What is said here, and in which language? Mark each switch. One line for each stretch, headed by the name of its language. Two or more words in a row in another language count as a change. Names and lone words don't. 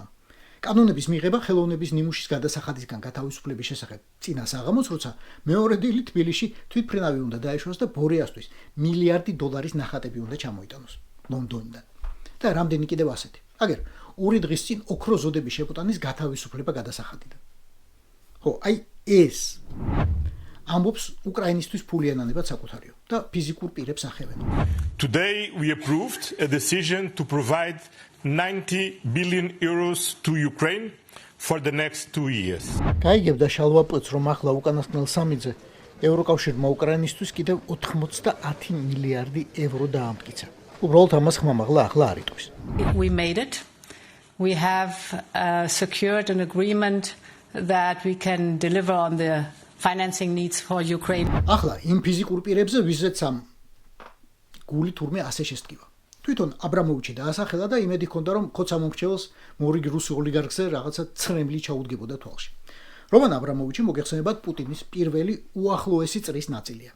Georgian: კანონების მიღება ხელოვნების ნიმუშის გადასახადისგან გათავისუფლების შესახებ წინა საღამოს, როცა მეორე დილით თბილისში თვითმფრინავი უნდა დაეშვას და ბორიასთვის მილიარდი დოლარის ნახატები უნდა ჩამოიტანოს ლონდონიდან. და რამდენი კიდევ ასეთი. აგერ ორი დღის წინ ოქროს ზოდების შეპუტანის გათავისუფლება გადასახადიდან. ხო, აი ეს ამბობს უკრაინისთვის ფული ენანებად საკუთარიო და ფიზიკურ პირებს ახევენ.
English: Today we approved a decision to provide 90 billion euros to Ukraine for the next 2 years.
Georgian: გაიგებდა შალვაპოც, რომ ახლა უკანასკნელ სამიძე ევროკავშირმა უკრაინისთვის კიდევ 90 მილიარდი ევრო დაამტკიცა. უბრალოდ ამას ხმამაღლა ახლა არ იტყვის.
English: We made it. We have secured an agreement that we can deliver on the financing needs for Ukraine.
Georgian: ახლა იმ ფიზიკურ პირებზე ვიზეც ამ გული თურმე ასე შესტკივა. თვითონ აბრამოვიჩი დაასახელა და იმედი ჰქონდა, რომ ქოცამომრჩეველს მორიგ რუსი ოლიგარქზე რაღაცა ცრემლი ჩაუდგებოდა თვალში. რომან აბრამოვიჩი მოგეხსენებათ პუტინის პირველი უახლოესი წრის ნაწილია.